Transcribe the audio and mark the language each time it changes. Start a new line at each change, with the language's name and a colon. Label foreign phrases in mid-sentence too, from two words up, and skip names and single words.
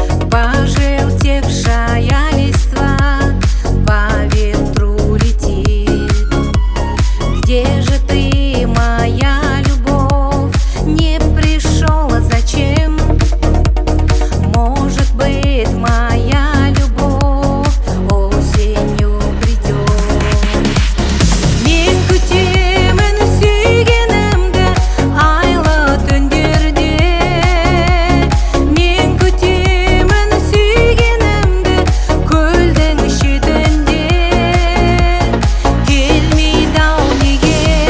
Russian: Пожелтевшая листва по ветру летит. Где же ты, моя любовь? Не пришёл, а зачем? Может быть, моя любовь осенью придёт.
Kazakh: Мен күтемін сүйгенімді айлы түндерде. Мен күтемін сүйгенімді көлдің шетінде. Келмейді-ау неге?